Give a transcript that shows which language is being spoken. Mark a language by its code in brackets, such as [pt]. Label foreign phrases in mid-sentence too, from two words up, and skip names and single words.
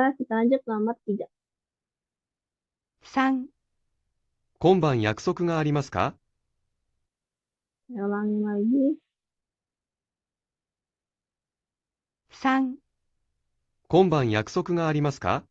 [id] Kita lanjut nomor 3. [ja] 3、今晩約束がありますか？ [id] Saya ulangi lagi. [ja] 3、今晩約束がありますか？